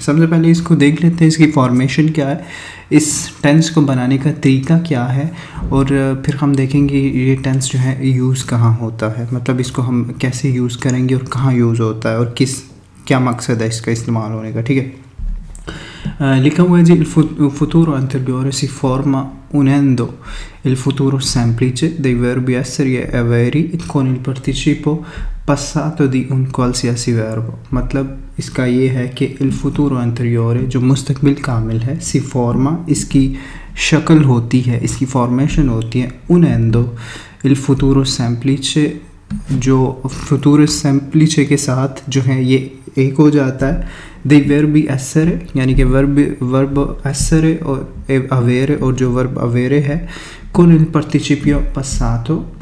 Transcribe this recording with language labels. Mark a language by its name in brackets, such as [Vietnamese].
[Hindi] सबसे पहले इसको देख लेते हैं, इसकी फॉर्मेशन क्या है, इस टेंस को बनाने का तरीका क्या है और फिर हम देखेंगे ये टेंस जो है यूज़ कहाँ होता है, मतलब इसको हम कैसे यूज़ करेंगे और कहाँ यूज़ होता है और क्या मकसद है इसका इस्तेमाल होने का, ठीक है। लिखा हुआ है जी, [Italian] il futuro anteriore si forma unendo il futuro semplice dei verbi essere e avere con il participo passato di un qualsiasi verbo। [Hindi] मतलब इसका ये है कि [Italian] il futuro anteriore [Hindi] जो मुस्तकबिल कामिल है, [Italian] si forma [Hindi] इसकी शक्ल होती है, इसकी फॉर्मेशन होती है, [Italian] unendo il futuro semplice [Hindi] जो futuro semplice के साथ जो है ये एक हो जाता है दे वर्बी essere यानी कि वर्ब essere और avere और जो वर्ब avere है [Italian] con il participio passato